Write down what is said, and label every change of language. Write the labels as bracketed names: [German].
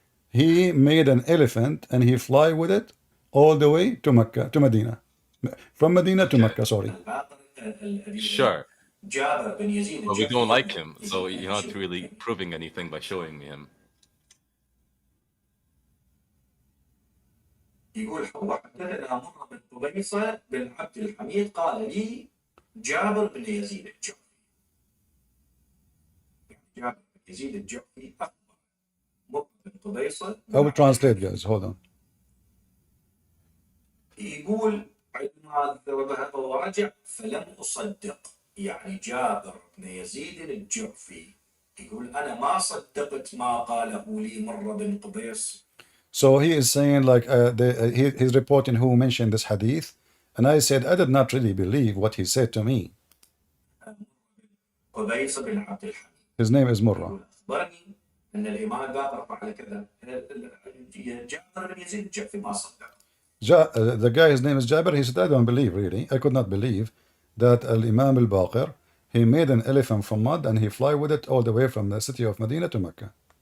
[English] He made an elephant and he fly with it all the way to Mecca, to Medina, from Medina to Okay, Mecca. Sorry. sure. But we don't like him, so you're not really proving anything by showing me him. [Arabic] يقول حدثنا مرة بن قبيصة بن عبد الحميد قال لي جابر بن يزيد الجعفي. جابر بن يزيد الجعفي أخبر مرة بن قبيصة. [English] I will translate, guys. Hold on. [Arabic] يقول عندما ذهب ورجع فلم أصدق، يعني جابر بن يزيد الجعفي يقول أنا ما صدقت ما قاله لي مرة بن قبيص. [English] So he is saying like he's reporting who mentioned this hadith, and I said I did not really believe what he said to me. [Arabic] قبيصة بن عبد الحميد. [English] His name is Murrah. [Arabic] أخبرني أن الإمام الباقر فعل كذا. جابر بن يزيد الجعفي ما صدق. [English] The guy, his name is Jabir. He said, I don't believe, really. I could not believe that Al Imam Al Baqir, he made an elephant from mud and he fly with it all the way from the city of Medina to Mecca.